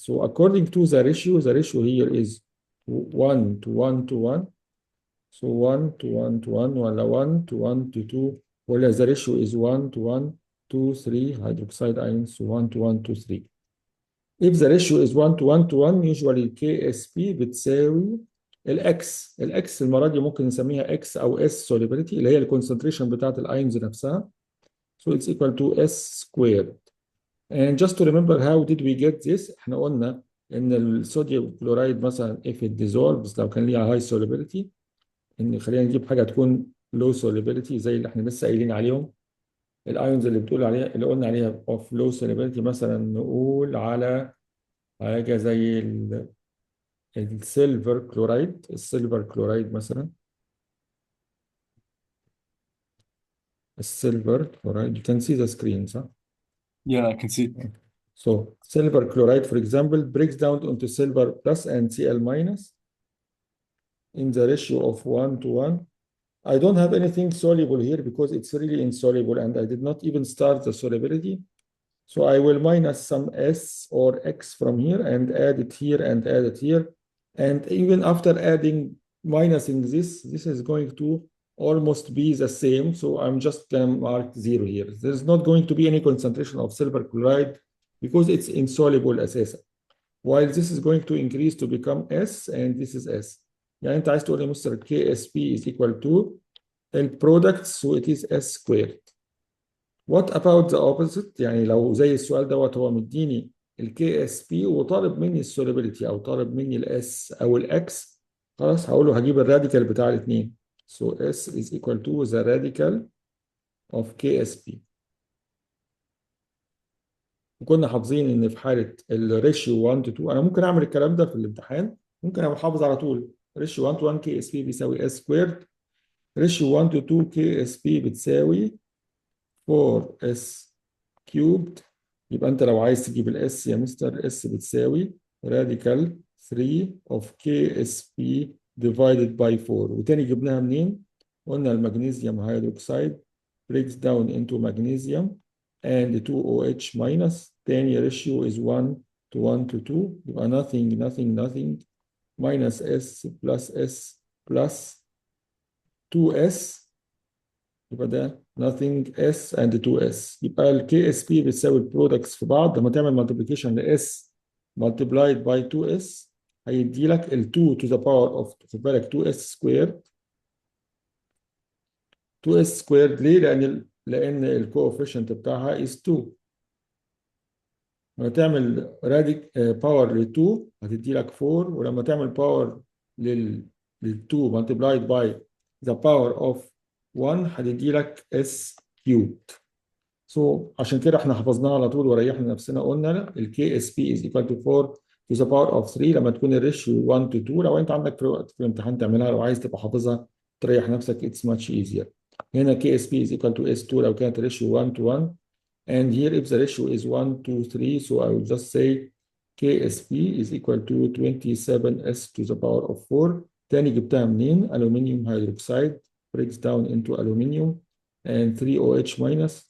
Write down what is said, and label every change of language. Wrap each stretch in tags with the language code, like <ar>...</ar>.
<en>So according to the ratio here is 1 to 1 to 1. So 1 to 1 to 1 ولا 1 to 1 to 2 ولا the ratio is 1 to 1 to 3 hydroxide ions, so 1 to 1 to 3. If the ratio is 1 to 1 to 1 usually KSP</en> <ar>بتساوي الX المرة دي ممكن نسميها X أو S solubility اللي هي الكونسنتريشن بتاعت الأيونز نفسها.</ar> <en>So it's equal to S squared. And just to remember how did we get this؟</en> <ar>احنا قلنا إن الصوديوم كلورايد مثلا</ar> <en>if it dissolves</en> <ar>لو كان ليها high solubility، إن خلينا نجيب حاجة تكون low solubility زي اللي احنا لسه قايلين عليهم. الايونز اللي بتقول عليها اللي قلنا عليها</ar> <en>of low solubility</en> <ar>مثلا نقول على حاجه زي السيلفر كلورايد. السيلفر كلورايد مثلا، السيلفر كلورايد</ar> <en>you can see the screen</en> <ar>صح؟</ar> <en>Yeah, I can see. So silver chloride for example breaks down into silver plus and Cl minus in the ratio of 1 to 1. I don't have anything soluble here because it's really insoluble and I did not even start the solubility. So I will minus some S or X from here and add it here and add it here. And even after adding, minusing this is going to almost be the same. So I'm just going to mark 0 here. There's not going to be any concentration of silver chloride because it's insoluble أساسا. While this is going to increase to become S and this is S.</en> <ar>يعني أنت عايز تقول لي مستر</ar> <en>KSP is equal to البرودكت so it is S squared. What about the opposite؟</en> <ar>يعني لو زي السؤال دوت هو مديني الكي اس بي وطالب مني السوليبيليتي او طالب مني الاس او الاكس، خلاص هقول له هجيب الراديكال بتاع الاثنين.</ar> <en>So S is equal to the radical of KSP.</en> <ar>وكنا حافظين ان في حاله الريشيو 1 to 2 انا ممكن اعمل الكلام ده في الامتحان، ممكن ابقى حافظ على طول ريشيو 1 to 1 كي اس بي بيساوي اس سكويرد، ريشيو 1 to 2 كي اس بي بتساوي 4 اس كيوبد. يبقى انت لو عايز تجيب الاس يا مستر اس بتساوي راديكال 3 of KSP divided by 4. وتاني جبناها منين؟ قلنا المغنيسيوم هيدروكسيد</ar> <en>breaks down into magnesium and 2OH minus. تاني ratio is 1 to 1 to 2. يبقى nothing minus S plus S plus 2S.</en> <ar>يبقى ده nothing S and 2S. يبقى ال KSP بتساوي البرودكتس في بعض. لما تعمل multiplication ل</ar> <en>S multiplied by 2S</en> <ar>هيدي لك ال 2 to the power of خد بالك 2S squared. 2S squared ليه؟ لأن الكوفيشنت بتاعها is 2. لما تعمل راديك باور لل 2 هتدي لك 4، ولما تعمل باور لل 2 multiplied by the power of 1 هتدي لك S cubed. عشان كده احنا حفظناها على طول وريحنا نفسنا. قلنا ال KSP</ar> <en>is equal to 4 to the power of 3</en> <ar>لما تكون الريشيو 1 to 2. لو انت عندك في الامتحان تعملها، لو عايز تبقى حافظها تريح نفسك</ar> <en>it's much easier. هنا KSP is equal to S2</en> <ar>لو كانت الريشيو 1 to 1.</ar> <en>And here if the ratio is 1 to 3, so I will just say KSP is equal to 27S to the power of 4.</en> <ar>تاني جبتها منين؟</ar> <en>Aluminium hydroxide breaks down into aluminium and 3OH minus.</en>